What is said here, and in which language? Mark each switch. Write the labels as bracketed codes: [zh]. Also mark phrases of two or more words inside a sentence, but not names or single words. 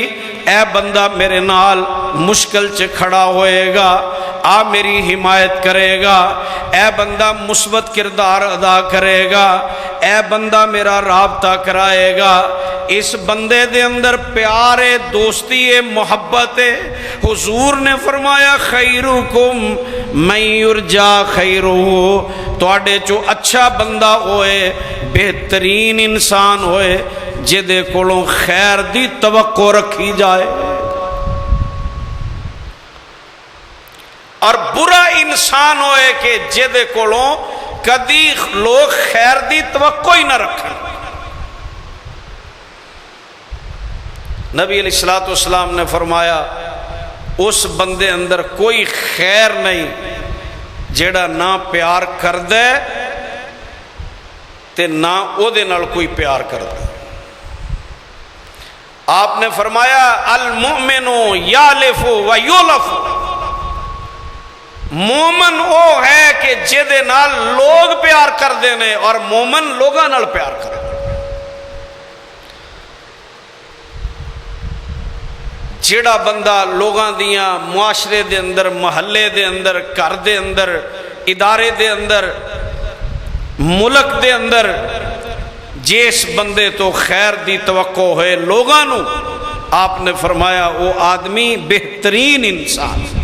[pa] اے بندہ میرے نال مشکل چ کھڑا ہوئے گا، آ میری حمایت کرے گا، اے بندہ مثبت کردار ادا کرے گا، اے بندہ میرا رابطہ کرائے گا. اس بندے دے اندر پیار ہے، دوستی ہے، محبت ہے. حضور نے فرمایا [ar] خیرکم من یرجا خیرہ، [pa] تواڈے چو اچھا بندہ ہوئے، بہترین انسان ہوئے جدے کولوں خیر دی توقع رکھی جائے، اور برا انسان ہوئے کہ جدے کولوں کدی لوگ خیر دی توقع ہی نہ رکھیں. نبی [ar] علیہ السلام [pa] نے فرمایا اس بندے اندر کوئی خیر نہیں جیڑا نہ پیار کر دے تے نہ او دے نال کوئی پیار کر دے. آپ نے فرمایا [ar] المؤمن یالف و یولف، [pa] مومن او ہے کہ جدے نال لوگ پیار کر دینے اور مومن لوگاں نال پیار کر دے. جیڑا بندہ لوگاں دیاں معاشرے دے اندر، محلے دے اندر، گھر دے اندر، ادارے دے اندر، ملک دے اندر جس بندے تو خیر دی توقع ہوئے لوگاں نو، آپ نے فرمایا وہ آدمی بہترین انسان.